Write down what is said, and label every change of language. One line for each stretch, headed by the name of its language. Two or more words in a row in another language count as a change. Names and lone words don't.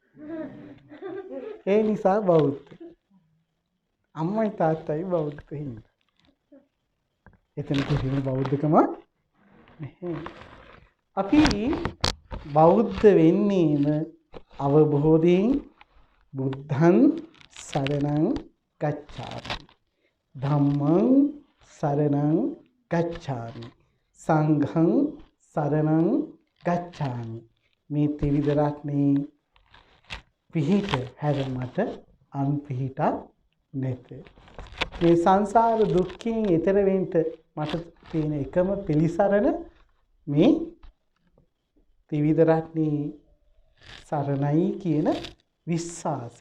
Sinhala: ඒ නිසා බෞද්ධ. අම්මයි තාත්තයි බෞද්ධ හින්දා. එතන කිසිම බෞද්ධකම නැහැ. අපි බෞද්ධ වෙන්නේම අවබෝධයෙන්
Pali: බුද්ධං සරණං ගච්ඡාමි. ධම්මං සරණං ගච්ඡාමි. සංඝං සරණං ගච්ඡාමි.
Sinhala: මේ ත්‍රිවිධ රත්නේ පිහිට හැර මට අන් පිහිටක් නැත. මේ සංසාර දුක්ඛයෙන් ඈතර වෙන්න මට තියෙන එකම පිළිසරණ මේ ත්‍රිවිධ රත්නේ සරණයි කියන විශ්වාසය.